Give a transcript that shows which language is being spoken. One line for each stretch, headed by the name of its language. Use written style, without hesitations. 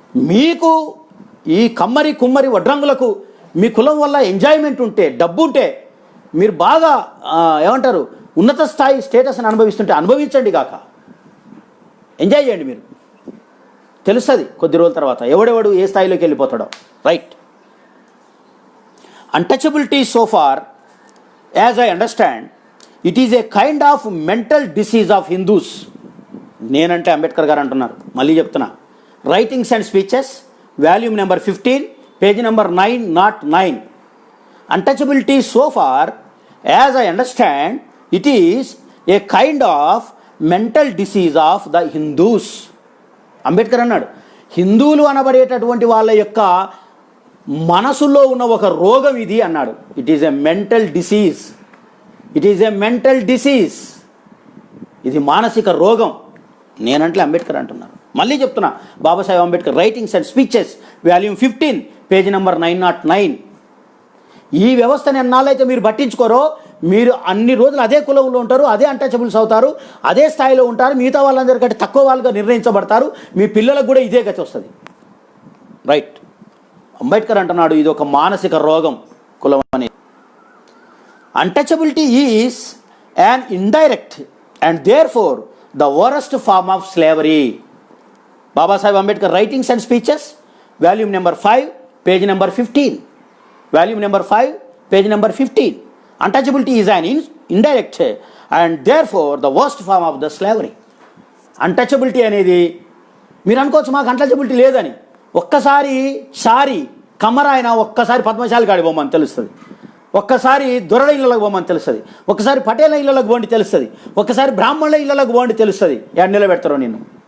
Telugu: మీకు ఈ కమ్మరి కుమ్మరి వడ్రంగులకు మీ కులం వల్ల ఎంజాయ్మెంట్ ఉంటే, డబ్బు ఉంటే, మీరు బాగా ఏమంటారు ఉన్నత స్థాయి స్టేటస్ని అనుభవిస్తుంటే అనుభవించండి కాక, ఎంజాయ్ చేయండి. మీరు తెలుస్తుంది కొద్ది రోజుల తర్వాత ఎవడెవడు ఏ స్థాయిలోకి వెళ్ళిపోతాడో.
English: Right. Untouchability so far, as I understand, it is a kind of mental disease of Hindus.
Telugu: నేనంటే అంబేద్కర్ గారు అంటున్నారు, మళ్ళీ చెప్తున్నా.
English: Writings and speeches, volume number 15, page number 909. Untouchability so far, as I understand, it is a kind of mental disease of the Hindus.
Telugu: Ambedkar అన్నాడు, హిందువులు అనబడేటటువంటి వాళ్ళ యొక్క మనసులో ఉన్న ఒక రోగం ఇది అన్నాడు.
English: It is a mental disease. It is a mental disease.
Telugu: ఇది మానసిక రోగం. నేనంటే అంబేద్కర్ అంటున్నారు. మళ్ళీ చెప్తున్నా,
English: Babasaheb Ambedkar writings and speeches, volume 15, page number 909.
Telugu: ఈ వ్యవస్థను ఎన్నాళ్ళైతే మీరు పట్టించుకోరో, మీరు అన్ని రోజులు అదే కులంలో ఉంటారు, అదే అన్టచబుల్స్ అవుతారు, అదే స్థాయిలో ఉంటారు, మిగతా వాళ్ళందరికంటే తక్కువ వాళ్ళుగా నిర్ణయించబడతారు. మీ పిల్లలకు కూడా ఇదే గతి వస్తుంది. రైట్. అంబేద్కర్ అంటున్నాడు ఇది ఒక మానసిక రోగం కులం అని.
English: Untouchability is an indirect and therefore the worst form of slavery. Babasaheb Ambedkar writings and speeches, volume number 5, page number 15. Volume number 5, page number 15. Untouchability is an indirect and therefore the worst form of the slavery.
Telugu: Untouchability అనేది మీరు అనుకోవచ్చు మాకు untouchability లేదని. ఒక్కసారి కమ్మరాయన ఒక్కసారి పద్మశాలి కాడి పోమని తెలుస్తుంది, ఒక్కసారి దొరల ఇళ్ళకి పోమని తెలుస్తుంది, ఒక్కసారి పటేల ఇళ్ళకి పోండి తెలుస్తుంది, ఒక్కసారి బ్రాహ్మణుల ఇళ్ళకి పోండి తెలుస్తుంది. ఏడు నిలబెడతారో నిన్ను.